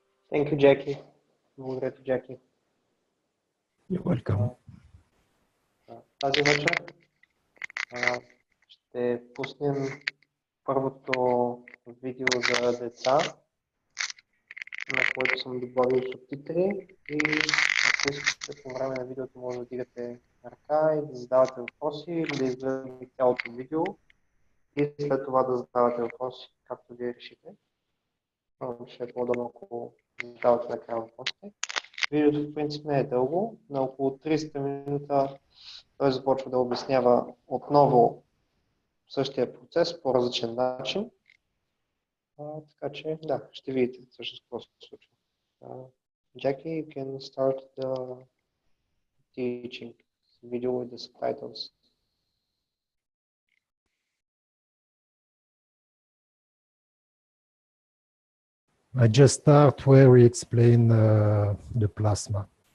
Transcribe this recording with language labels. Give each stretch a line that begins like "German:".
English: Thank you, Jackie.
Bulgarian: Благодаря ти,
English: Jackie. You're welcome.
Bulgarian: Тази вечер ще пуснем първото видео за деца, на което съм добавил субтитри, и ако искате по време на видеото може да дигате ръка и да задавате въпроси или да изгледате цялото видео и след това да задавате въпроси, както вие решите. Ще е по-удобно, ако задавате накрая въпросите. Видеото в принцип не е дълго, на около 30 минута той започва да обяснява отново същия процес по различен начин. Така че, да, ще видите всъщност какво се случва.
English: Jackie, you can start the teaching video with the subtitles. I just start where we explain the plasma.